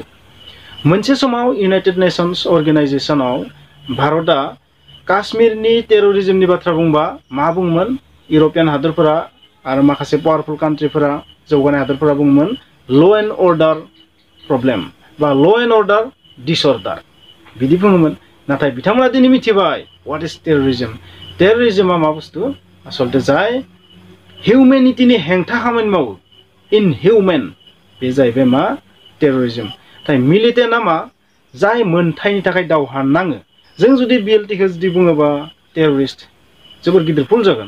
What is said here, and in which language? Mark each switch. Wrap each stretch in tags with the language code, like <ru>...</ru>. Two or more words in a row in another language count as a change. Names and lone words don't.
<brx>मोनसे समाव इउनाइटेड नेशन्स अर्गेनाइजेशनाव भारतआ काश्मीरनि टेररिज्मनि बाथ्रा बुंबा मा बुङोमोन? इउर'पियान हादरफोरा आरो माखासे पावारफुल कान्ट्रिफोरा, जौगानाय हादरफोरा बुङोमोन</brx> <en>law and order problem</en> <brx>बा</brx> <en>law and order disorder</en> <brx>बिदि बुङोमोन। नाथाय बिथांमोना दिनै मिथिबाय</brx> <en>what is terrorism.</en> <brx>टेररिज्मआ मा बुस्थु? आसलते जाय हिउमेनिटिनि हेंथा खामानि मावो, इनहिउमेन, बे जाहैबाय मा टेररिज्म। नाथाय मिलिटेन्टआ मा? जाय मोनथायनि थाखाय दावहा नाङो। जों जुदि बिएलटिखौ जुदि बुङोबा टेररिस्ट जोबोर गिदिर भुल जागोन।</brx>